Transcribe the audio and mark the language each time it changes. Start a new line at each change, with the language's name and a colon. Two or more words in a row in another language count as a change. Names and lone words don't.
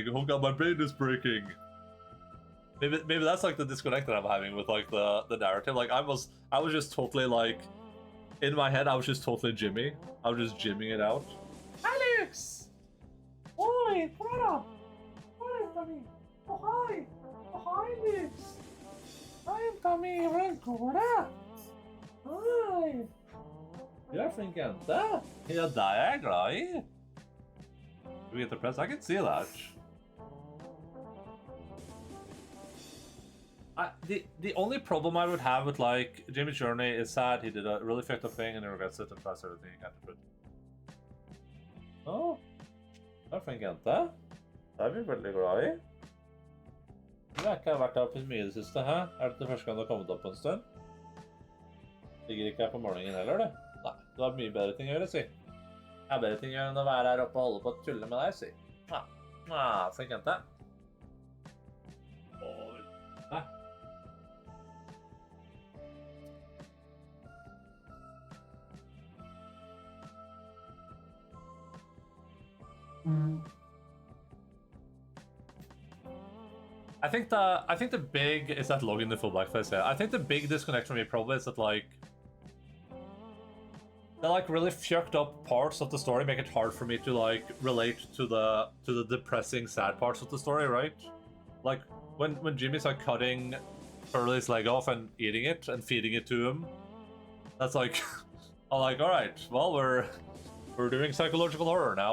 English: Oh god, my brain is breaking. Maybe that's like the disconnect that I'm having with like the narrative. Like I was just totally like in my head I was just totally Jimmy. I was just Jimmying it out. Alex! Oi, brother! What is Tommy? Oh hi! Oh hi Alex! I am Tommy Rancorda! Hi!
Norwegian: Du er flink jente. Ja, deg er jeg glad i.
English: Du get depressed, I can see that. The only problem I would have with like Jimmy's journey is sad he did a really fucked up thing and he regrets it and tries everything he can to put.
Norwegian: Oh, du er flink jente. Det er vi veldig glad i. Du har ikke vært her på mye i det siste, hæ? Er dette første gang du har kommet opp på en stund? Ligger ikke her på morgenen heller, du? Nei, du har mye bedre ting å gjøre, si. Jeg har bedre ting å gjøre enn å være her oppe og holde på å tulle med deg, si. Flink jente. Hæ?
English: I think the big is that logging the full blackface. Yeah, I think the big disconnect for me probably is that like the like really fucked up parts of the story make it hard for me to like relate to the depressing sad parts of the story, right? Like when Jimmy's like cutting Hurley's leg off and eating it and feeding it to him, that's like I'm like, all right, well we're doing psychological horror now.